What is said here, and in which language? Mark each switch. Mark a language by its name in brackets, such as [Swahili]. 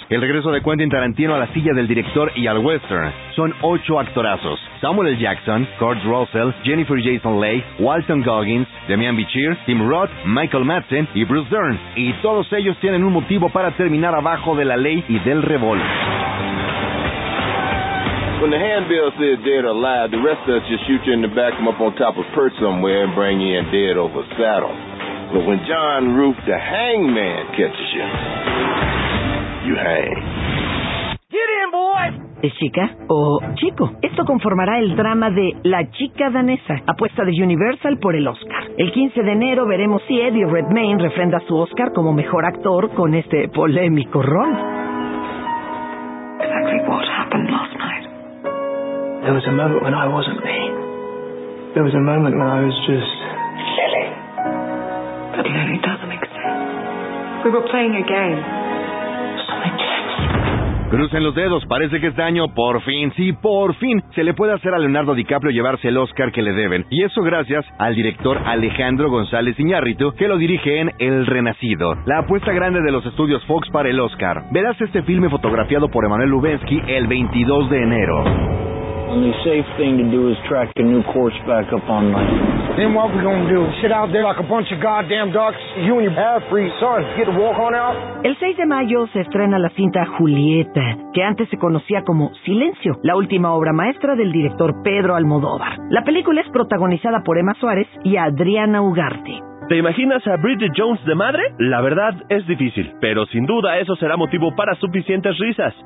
[Spanish] El regreso de Quentin Tarantino a la silla del director y al western. Son ocho actorazos: Samuel L. Jackson, Kurt Russell, Jennifer Jason Leigh, Walton Goggins, Demian Bichir, Tim Roth, Michael Madsen y Bruce Dern. Y todos ellos tienen un motivo para terminar abajo de la ley y del revólver. [English] When the handbill says dead or alive, the rest of us just shoot you in the back, come up on top of a perch somewhere and bring you in dead over saddle. But when John Roof, the hangman, catches you, you hang. Get in, boy! [Spanish] ¿Es chica o chico? Esto conformará el drama de La Chica Danesa, apuesta de Universal por el Oscar. El 15 de enero veremos si Eddie Redmayne refrenda su Oscar como mejor actor con este polémico rol. [English] Exactly what happened last night. There was a moment when I wasn't me. There was a moment when I was just... But Lily doesn't exist. We were playing a game. [Spanish] Crucen los dedos, parece que este año por fin, sí, por fin, se le puede hacer a Leonardo DiCaprio llevarse el Oscar que le deben. Y eso gracias al director Alejandro González Iñárritu, que lo dirige en El Renacido, la apuesta grande de los estudios Fox para el Oscar. Verás este filme fotografiado por Emmanuel Lubezki el 22 de enero. [English] The safe thing to do is track a new course back up on land. Then what we gonna do? Sit out there like a bunch of goddamn ducks? You and your half-free son get to walk on out? [Spanish] El 6 de mayo se estrena la cinta Julieta, que antes se conocía como Silencio, la última obra maestra del director Pedro Almodóvar. La película es protagonizada por Emma Suárez y Adriana Ugarte. ¿Te imaginas a Bridget Jones de madre? La verdad, es difícil, pero sin duda eso será motivo para suficientes risas.